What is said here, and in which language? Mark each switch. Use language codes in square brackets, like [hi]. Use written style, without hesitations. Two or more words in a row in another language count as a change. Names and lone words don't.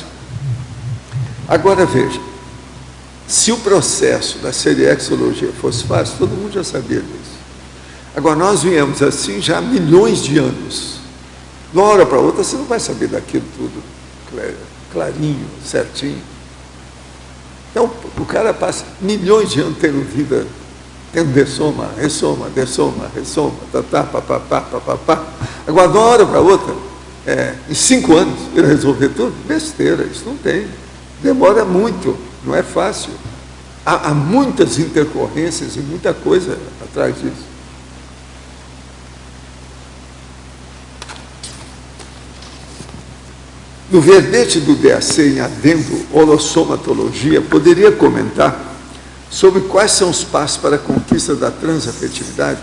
[pt] Agora veja, se o processo da seriexologia fosse fácil, todo mundo já sabia disso. Agora, nós viemos assim já há milhões de anos. De uma hora para outra, você não vai saber daquilo tudo clarinho, certinho. Então, o cara passa milhões de anos tendo vida, tendo dessoma, ressoma, dessoma, ressoma, papapá. Agora, de uma hora para outra, em 5 anos, ele resolver tudo, besteira, isso não tem. Demora muito, não é fácil. Há muitas intercorrências e muita coisa atrás disso. No verbete do DAC, em adendo holossomatologia, poderia comentar sobre quais são os passos para a conquista da transafetividade?